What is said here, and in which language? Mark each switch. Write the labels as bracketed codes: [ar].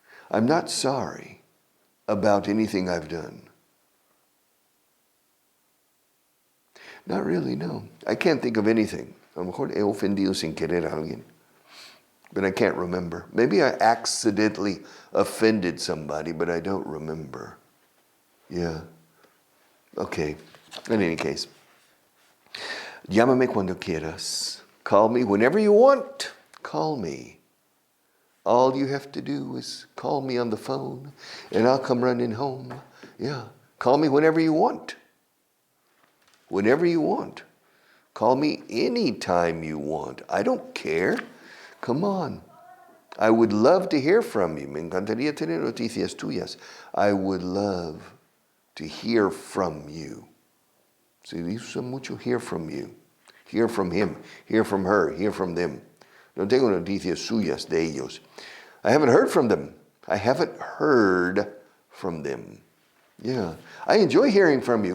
[en] I'm not sorry about anything I've done. Not really, no. I can't think of anything. [es] A lo mejor he ofendido sin querer a alguien. [en] But I can't remember. Maybe I accidentally offended somebody, but I don't remember. Yeah. Okay. In any case. [es] Llámame cuando quieras. [en] Call me whenever you want. Call me. All you have to do is call me on the phone, and I'll come running home. Yeah. Call me whenever you want. Whenever you want. Call me anytime you want. I don't care. Come on. I would love to hear from you. [es] Me encantaría tener noticias tuyas. [en] I would love to hear from you. [es] Se dice mucho [en] hear from you. Hear from him. Hear from her. Hear from them. [es] No tengo noticias suyas de ellos. [en] I haven't heard from them. I haven't heard from them. Yeah. I enjoy hearing from you.